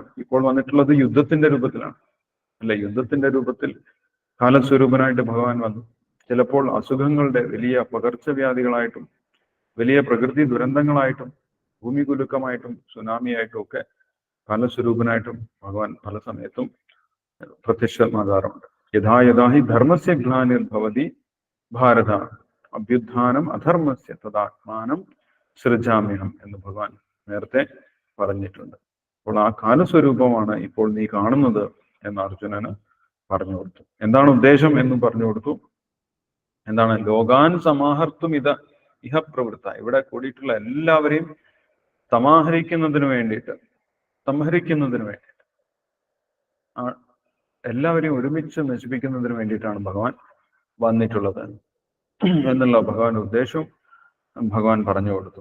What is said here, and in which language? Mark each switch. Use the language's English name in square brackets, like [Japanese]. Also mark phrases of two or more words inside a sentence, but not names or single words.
[Malayalam] ഇപ്പോൾ വന്നിട്ടുള്ളത് യുദ്ധത്തിന്റെ രൂപത്തിലാണ്, അല്ലെ? യുദ്ധത്തിന്റെ രൂപത്തിൽ കാലസ്വരൂപനായിട്ട് ഭഗവാൻ വന്നു. ചിലപ്പോൾ അസുഖങ്ങളുടെ വലിയ പകർച്ചവ്യാധികളായിട്ടും വലിയ പ്രകൃതി ദുരന്തങ്ങളായിട്ടും ഭൂമി കുലുക്കമായിട്ടും സുനാമിയായിട്ടും ഒക്കെ കാലസ്വരൂപനായിട്ടും ഭഗവാൻ പല സമയത്തും പ്രത്യക്ഷമാകാറുണ്ട്. [Sanskrit] യഥാ യഥാ ഹി ധർമ്മസ്യ ഗ്ലാനിർഭവതി ഭാരത അഭ്യുത്ഥാനം അധർമ്മസ്യ തദാത്മാനം സൃജാമ്യഹം [Malayalam] എന്ന് ഭഗവാൻ നേരത്തെ പറഞ്ഞിട്ടുണ്ട്. അപ്പോൾ ആ കാലസ്വരൂപമാണ് ഇപ്പോൾ നീ കാണുന്നത് എന്ന് അർജുനന് പറഞ്ഞു കൊടുത്തു. എന്താണ് ഉദ്ദേശം എന്നും പറഞ്ഞു കൊടുത്തു. എന്താണ്? [Sanskrit] ലോകാൻ സമാഹർത്തും ഇഹ പ്രവൃത്ത. [Malayalam] ഇവിടെ കൂടിയിട്ടുള്ള എല്ലാവരെയും സംഹരിക്കുന്നതിന് വേണ്ടിയിട്ട് എല്ലാവരെയും ഒരുമിച്ച് നശിപ്പിക്കുന്നതിന് വേണ്ടിയിട്ടാണ് ഭഗവാൻ വന്നിട്ടുള്ളത് എന്നുള്ള ഭഗവാന്റെ ഉദ്ദേശവും ഭഗവാൻ പറഞ്ഞു കൊടുത്തു.